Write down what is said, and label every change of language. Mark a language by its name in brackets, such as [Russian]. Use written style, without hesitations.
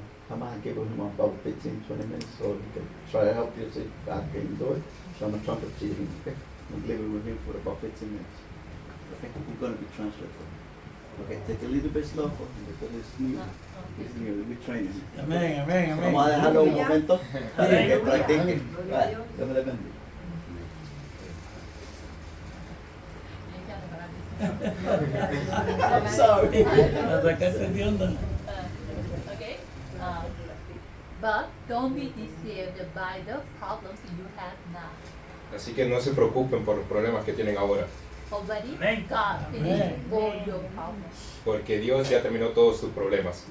[English] I'm going to give him about 15-20 minutes so he can try to help you see if God can do it. So I'm going to trumpet to him, okay? I'm leave it with him for about 15 minutes. Okay, I'm going to be translated. Okay, take a little bit slow for him because it's new. It's new, we're training him. [Spanish] Amén. Amén. Amén. Vamos a dejarlo un momento para que practique. Vale, Dios me le bendiga. [English] I'm sorry. [Spanish] La sacaste de onda. [English] Okay. But don't be deceived by the problems you have now. [Spanish] Así que no se preocupen por los problemas que tienen ahora, [English] Already, Amen. God finished Amen. all your problems. [Spanish] porque Dios ya terminó todos sus problemas.